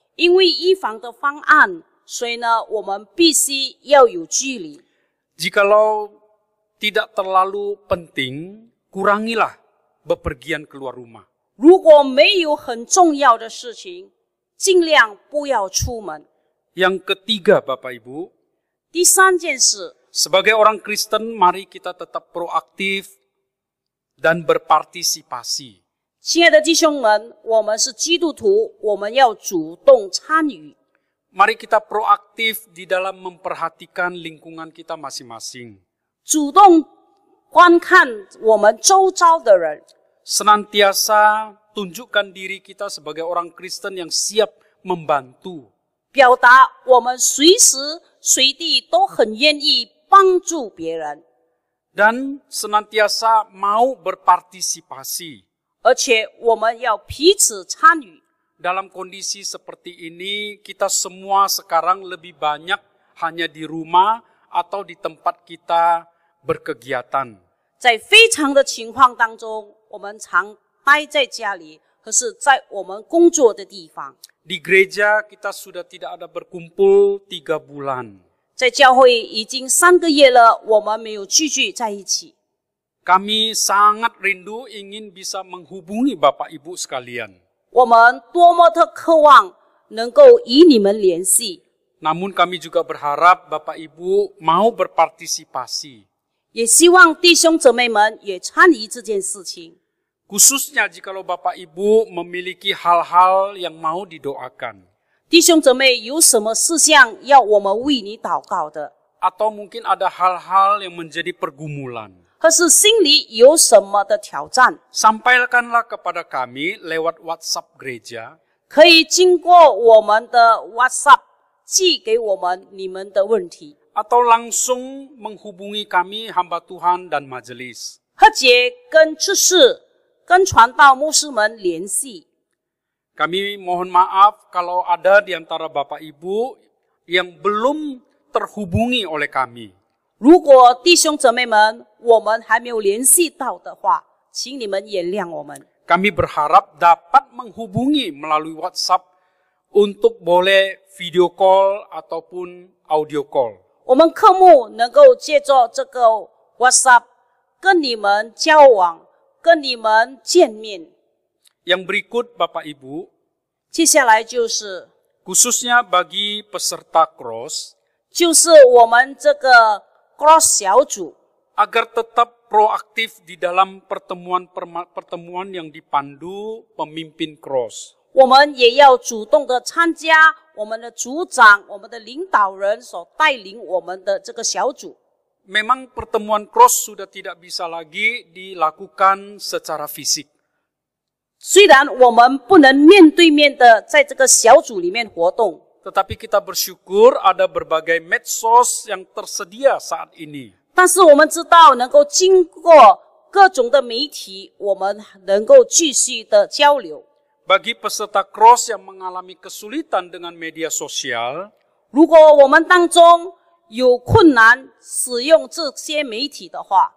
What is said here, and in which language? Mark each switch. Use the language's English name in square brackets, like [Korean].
[Chinese] 因为预防的方案，所以呢我们必须要有距离。 [Indonesian] Jikalau tidak terlalu penting, kurangilah bepergian keluar rumah. [Chinese] 如果没有很重要的事情，尽量不要出门。 [Indonesian] Yang ketiga, Bapak Ibu, [Chinese] 第三件事， [Indonesian] sebagai orang Kristen, mari kita tetap proaktif dan berpartisipasi. [Chinese] 亲爱的弟兄们，我们是基督徒，我们要主动参与。 [Indonesian] Mari kita proaktif di dalam memperhatikan lingkungan kita masing-masing. [Chinese] 主动观看我们周遭的人， [Indonesian] Senantiasa tunjukkan diri kita sebagai orang Kristen yang siap membantu. [Chinese] 表达我们随时随地都很愿意帮助别人， [Indonesian] Dan senantiasa mau berpartisipasi. [Chinese] 而且我们要彼此参与。 [Indonesian] Dalam kondisi seperti ini, kita semua sekarang lebih banyak hanya di rumah atau di tempat kita berkegiatan. [Chinese] 在非常的情况当中，我们常待在家里，可是在我们工作的地方， [Indonesian] Di gereja kita sudah tidak ada berkumpul 3 bulan. [Chinese] 在教会已经3个月了，我们没有聚在一起。 [Indonesian] Kami sangat rindu ingin bisa menghubungi Bapak Ibu sekalian. [Chinese] 我们多么的渴望能够与你们联系， [Indonesian] Namun kami juga berharap Bapak Ibu mau berpartisipasi. [Chinese] 也希望弟兄姊妹们也参与这件事情。 [Indonesian] Khususnya jikalau Bapak Ibu memiliki hal-hal yang mau didoakan. [Chinese] 弟兄姊妹有什么事项要我们为你祷告的， [Indonesian] Atau mungkin ada hal-hal yang menjadi pergumulan. [Chinese] 或是心里有什么的挑战， [Indonesian] Sampaikanlah kepada kami lewat WhatsApp gereja. [Chinese] 可以经过我们的 WhatsApp 寄给我们你们的问题， [Indonesian] Atau langsung menghubungi kami hamba Tuhan dan majelis. [Chinese] 或者跟执事、跟传道牧师们联系。 [Indonesian] Kami mohon maaf kalau ada di antara Bapak Ibu yang belum terhubungi oleh kami. [Chinese] 如果弟兄姊妹们我们还没有联系到的话，请你们原谅我们。 [Indonesian] Kami berharap dapat menghubungi melalui WhatsApp untuk boleh video call ataupun audio call. [Chinese] 我们科目能够借着这个 WhatsApp 跟你们交往，跟你们见面。 [Indonesian] Yang berikut Bapak Ibu, [Chinese] 接下来就是 [Indonesian] khususnya bagi peserta cross, [Chinese] 就是我们这个 Cross 小组， [Indonesian] agar tetap proaktif di dalam pertemuan-pertemuan yang dipandu pemimpin cross. [Chinese] 我们也要主动的参加我们的组长、我们的领导人所带领我们的这个小组。 [Indonesian] Memang pertemuan cross sudah tidak bisa lagi dilakukan secara fisik. [Chinese] 虽然我们不能面对面的在这个小组里面活动， [Indonesian] Tetapi kita bersyukur ada berbagai medsos yang tersedia saat ini. [Chinese] 但是我们知道能够经过各种的媒体，我们能够继续的交流。 [Indonesian] Bagi peserta cross yang mengalami kesulitan dengan media sosial, [Chinese] 如果我们当中有困难使用这些媒体的话，